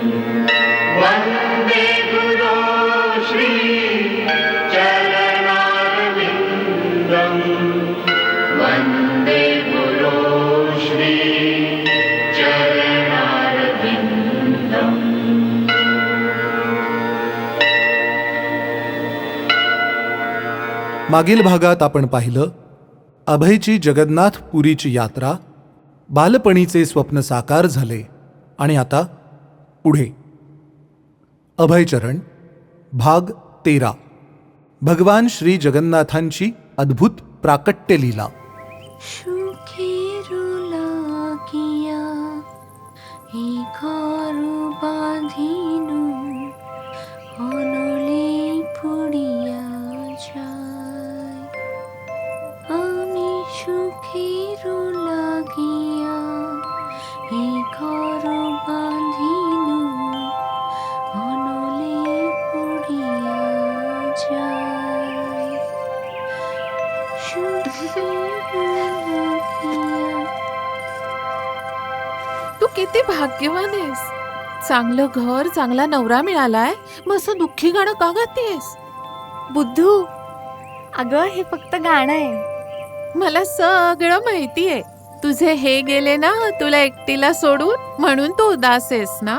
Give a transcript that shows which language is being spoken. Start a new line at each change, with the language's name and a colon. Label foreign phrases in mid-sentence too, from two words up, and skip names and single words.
Sanskrit: वन्दे गुरो श्री चरणारविन्दं. वन्दे गुरो श्री चरणारविन्दं.
Marathi: मागील भागात आपण पाहिलं अभयची जगन्नाथपुरीची यात्रा, बालपणीचे स्वप्न साकार झाले आणि आता पुढे अभयचरण भाग 13. भगवान श्री जगन्नाथांची अद्भुत प्राकट्य लीला.
Bangla: সুখেরো লাগিয়া এই ঘর বাঁধিনু, অনলে পুড়িয়া যায়. আমি সুখেরো লাগিয়া এই ঘর বাঁধিনু, অনলে পুড়িয়া যায়. সুখেরো লাগিয়া.
Marathi: तू किती भाग्यवान आहेस. चांगलं घर, चांगला नवरा मिळालाय, मग असं दुःखी गाणं का गातेस? बुद्धू, अगं हे फक्त गाणं आहे. मला सगळं माहितीये. तुझे हे गेले ना तुला एकटीला सोडून, म्हणून तू उदास आहेस ना.